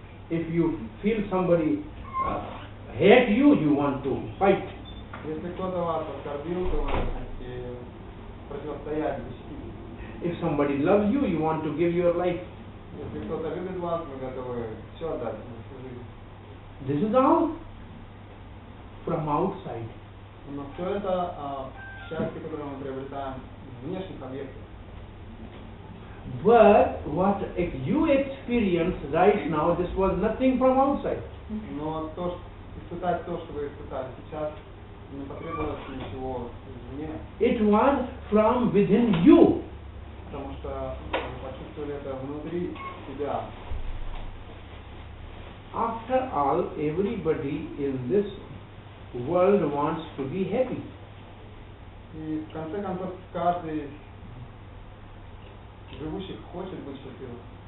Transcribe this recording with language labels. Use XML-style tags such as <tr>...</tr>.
<en>If you feel somebody hate you, you want to fight.</en> <ru>Если кто-то вас оскорбил, то вы хотите противостоять, защитить.</ru> <en>If somebody loves you, you want to give your life.</en> <ru>Если кто-то любит вас, вы готовы все отдать за свою жизнь.</ru> <en>This is all from outside.</en> <ru>Но все это счастье, которое мы приобретаем в внешних объектах.</ru> <en>But what you experience right now, this was nothing from outside.</en> <ru>Но испытать то, что вы испытали сейчас, не потребовалось ничего извне.</ru> <en>It was from within you.</en> <ru>Потому что вы почувствовали это внутри себя.</ru> <en>After all, everybody in this world wants to be happy.</en> <ru>И в конце концов каждый из живущих хочет быть счастливым.</ru>